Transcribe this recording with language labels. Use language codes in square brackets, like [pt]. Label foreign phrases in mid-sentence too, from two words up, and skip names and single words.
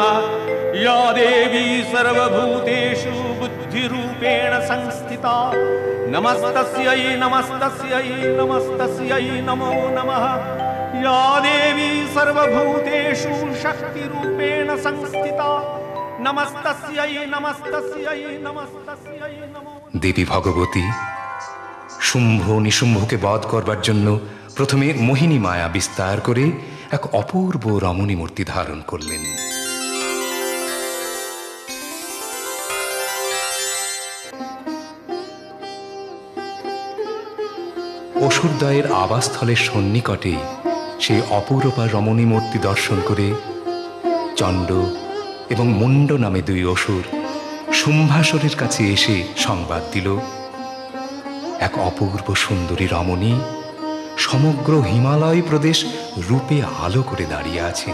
[sa] या देवी सर्वभूतेषु बुद्धिरूपेण संस्थिता नमस्तस्यै नमस्तस्यै नमस्तस्यै नमो नमः। या देवी सर्वभूतेषु शक्तिरूपेण संस्थिता नमस्तस्यै नमस्तस्यै नमस्तस्यै नमो। [bn] দেবী ভগবতী শুম্ভ নিশুম্ভকে বধ করবার জন্য প্রথমে মোহিনী মায়া বিস্তার করে এক অপূর্ব রমণী মূর্তি ধারণ করলেন। অসুরদ্বয়ের আবাসস্থলের সন্নিকটে সেই অপূর্বা রমণী মূর্তি দর্শন করে চণ্ড এবং মুণ্ড নামে দুই অসুর শুম্ভাসুরের কাছে এসে সংবাদ দিল, এক অপূর্ব সুন্দরী রমণী সমগ্র হিমালয় প্রদেশ রূপে আলো করে দাঁড়িয়ে আছেন।